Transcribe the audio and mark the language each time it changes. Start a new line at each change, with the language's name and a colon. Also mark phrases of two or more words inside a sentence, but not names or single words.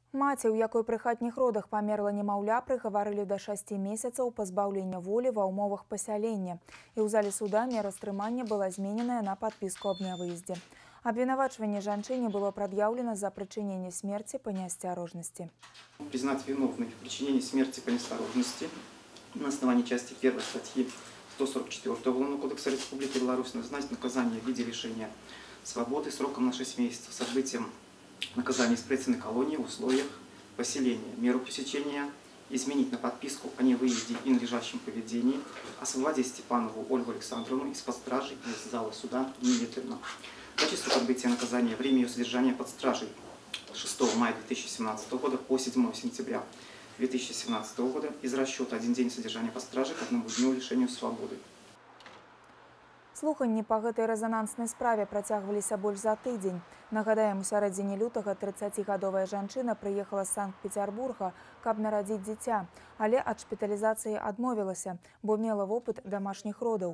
Belarusian: Маці, у якой пры хатніх родах памерла немаўля, прыгаварылі да 6 месяцаў пазбаўлення волі ва ўмовах пасялення. І ў зале суда мера стрымання была змененая на падпіску аб нявыездзе. Абвінавачванне жанчыне было прад'яўлена за прычыненне
Russian: смерти по неосторожности. Признать виновной в причинении смерти по неосторожности на основании части 1 статьи 144 Уголовного кодекса Республики Беларусь назначить наказание в виде лишения свободы сроком на 6 месяцев с отбытием наказания исправительной колонии в условиях поселения. Меру пресечения изменить на подписку о невыезде и надлежащем поведении, освободить Степанову Ольгу Александровну из-под стражи из зала суда немедленно. Качество отбытия наказания, время ее содержания под стражей 6 мая 2017 года по 7 сентября 2017 года из расчета 1 день содержания под стражей к 1 дню лишению свободы.
Belarusian: Слуханні па гэтай рэзананснай справе працягваліся больш за тыдзень. Нагадаем, у сярэдзіне лютага 30гадовая жанчына прыехала з Санкт-Петербурга, каб нарадзіць дзіця, але ад шпіталізацыі адмовілася, бо мела вопыт дамашніх родаў.